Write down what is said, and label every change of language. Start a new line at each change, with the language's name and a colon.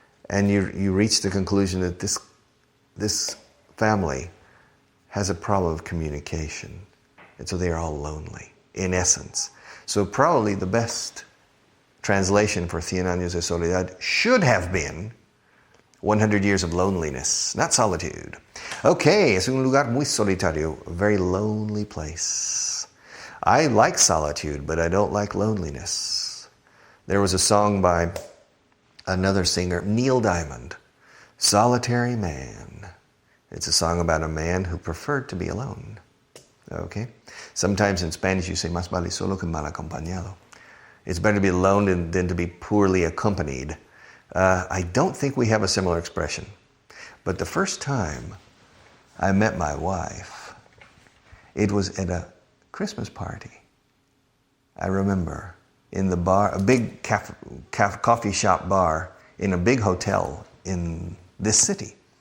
English: And you reach the conclusion that this family has a problem of communication. And so they are all lonely, in essence. So probably the best translation for Cien Años de Soledad should have been 100 Years of Loneliness, not solitude.
Spanish: Okay, es un lugar muy solitario,
English: a very lonely place. I like solitude, but I don't like loneliness. There was a song by another singer, Neil Diamond, Solitary Man. It's a song about a man who preferred to be alone. Okay? Sometimes in Spanish you say,
Spanish: más vale solo que mal acompañado.
English: It's better to be alone than to be poorly accompanied. I don't think we have a similar expression. But the first time I met my wife, it was at a Christmas party. I remember in the bar, a big coffee shop bar in a big hotel in this city.